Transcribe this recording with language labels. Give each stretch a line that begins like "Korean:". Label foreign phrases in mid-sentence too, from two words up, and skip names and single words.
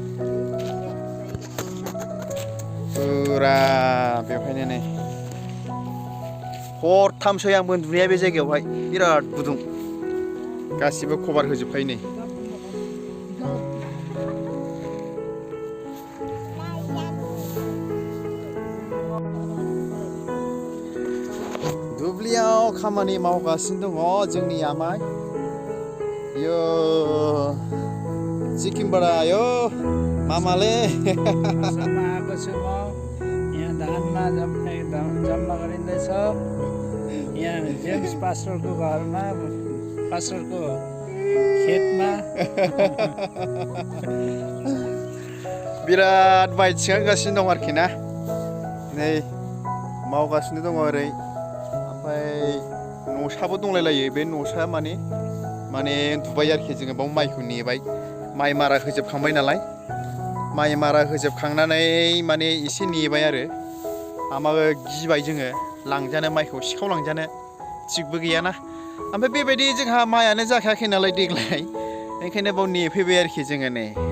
Bodo: पुरा बेवहायनो नै हरथामसो आंबो उन्दुनाया बे जायगायावहाय बिराद गुदुं गासिबो कभार होजोबखायो नै दुब्लियाव खामानि मावगासिनो दङ जोंनि आमाय
Nepali: यो सिक्किमबाट आयो मामाले आएको छु म यहाँ धानमा जम्मा गरिँदैछ यहाँ जेम्स पास्टरको घरमा पास्टरको खेतमा
Bodo: बिराद माइ थिखांगासिनो दं आरोखि ना नै मावगासिनो दङ ओरै ओमफ्राय न'साबो दंलायलायो बे न'सा माने उन्दुबाय आरोखि जोङो बाव माइखौ नेबाय माइ मारा होजोबखांबाय नालाय माइ मारा होजोबखांनानै माने एसे नेबाय आरो आमाबो गिबाय जोङो लांजानो माइखौ सिखावलांजानो थिगबो गैयाना ओमफ्राय बेबायदि जोंहा माइयानो जाखायाखै नालाय देग्लाय ओंखायनो बाव नेफैबाय आरोखि जोङो नै